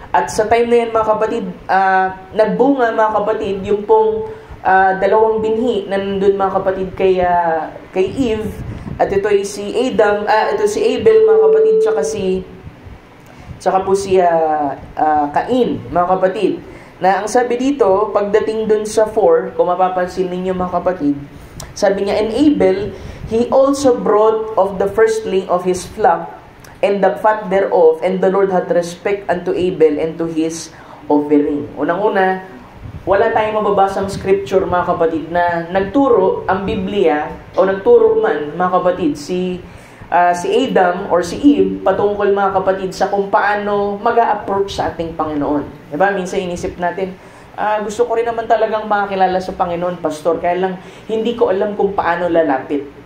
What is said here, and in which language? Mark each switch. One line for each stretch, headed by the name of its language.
Filipino: At sa time na yan mga kapatid, nagbunga mga kapatid yung pong dalawang binhi na nandun mga kapatid kay Eve. At ito ay si Adam, ito si Abel mga kapatid, tsaka po si Cain mga kapatid. Na ang sabi dito, pagdating dun sa 4, kung mapapansin ninyo mga kapatid, sabi niya,
English: and Abel, he also brought of the firstling of his flock, and the fat thereof, and the Lord had respect unto Abel and to his offering.
Filipino: Unang-una, wala tayong mababasang scripture mga kapatid na nagturo ang Biblia, o nagturo man mga kapatid, si Adam or si Eve patungkol mga kapatid sa kung paano mag-a-approach sa ating Panginoon. Diba? Minsan inisip natin, gusto ko rin naman talagang makakilala sa Panginoon, pastor, kaya lang hindi ko alam kung paano lalapit.